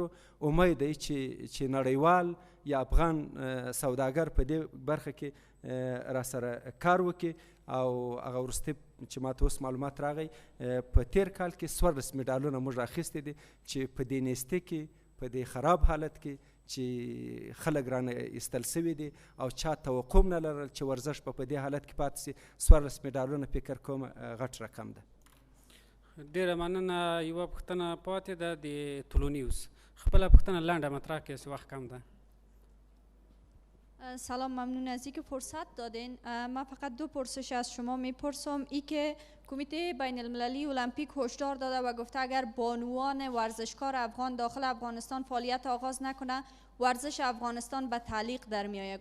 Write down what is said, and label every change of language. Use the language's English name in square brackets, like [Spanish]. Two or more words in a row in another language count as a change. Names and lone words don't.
[Pashto] امید دی چې نړیوال یا افغان سوداګر په دې برخه کې را سره کار وکړي او هغه وروستی چې ماته اوس معلومات راغی په تیر کال کې 14 میډالونه موږ راخیستي دي چې په دې نیستۍ کې په دې خراب حالت کې چې خلک رانه ایستل سوي دي او چا توقع نه لرل چې ورزش په دې حالت کې پاتې سي. 14 میډالونه فکر کوم غټ رقم ده. ډېره مننه. یوه پوښتنه پاتې ده د طلوع نیوز. خپله پوښتنه لنډه مطرح کړئ، وقت کم ده. [Persian] سلام، ممنون از اینکه فرصت دادین. من فقط 2 پرسش از شما میپرسم. ای که کمیته بین المللی المپیک هشدار داده و گفته اگر بانوان ورزشکار افغان داخل افغانستان فعالیت آغاز نکنه ورزش افغانستان به تعلیق در میآید.